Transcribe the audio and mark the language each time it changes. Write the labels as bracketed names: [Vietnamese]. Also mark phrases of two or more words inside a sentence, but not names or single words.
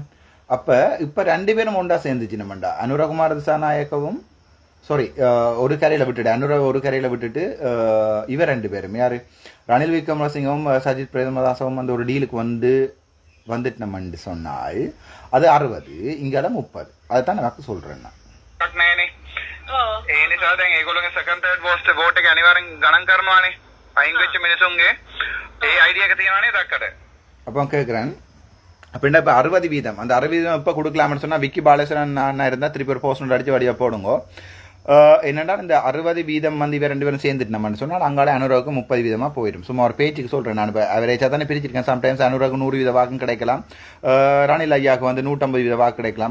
[Tamil] அப்போ இப்போ 2 பேரும் ஒன்றா சேர்ந்துச்சு நம்மண்டா. அனுரகுமார திசாநாயக்கவும் சாரி ஒரு கரையில் விட்டுட்டு அனுராக் ஒரு கரையில் விட்டுட்டு இவர் 2 பேரும் யார், ரணில் விக்ரமசிங்கவும் சஜித் பிரேமதாசவும் வந்து ஒரு டீலுக்கு வந்துட்டு நம்மன்னு சொன்னால் அது 60, இங்கே 30. அதுதான் நான் சொல்கிறேன். [Sinhala] ඒ නිසා දැන් ඒගොල්ලෝගේ [English] second third post vote [Sinhala] එක අනිවාර්යෙන් ගණන් කරනවානේ. අයින් වෙච්ච මිනිසුන්ගේ ඒ ஐடியா එක තියෙනවා නේද අක්කට? [Tamil] அப்போ கேட்குறேன், அப்படின்னா இப்போ 60%, அந்த 60% இப்போ கொடுக்கலாம்னு சொன்னால் விக்கி பாலேஸ்வரன் அண்ணா இருந்தால் திருப்பி ஒரு போஸ்ட் அடித்து வடிவாக போடுங்க. என்னென்னா இந்த 60% வந்து இவர் 2 பேரும் சேர்ந்துட்டு நம்மன்னு சொன்னால் அங்காலே அனுராவுக்கு 30% போயிடும். சும்மா ஒரு பேச்சுக்கு சொல்கிறேன், நான் இப்போ அவரேஜாக தானே பிரிச்சிருக்கேன். சம்டைம்ஸ் அனுராவுக்கு 100% வாக்கும் கிடைக்கலாம், ரணில் ஐயாவுக்கு வந்து 150% வாக்கு கிடைக்கலாம்.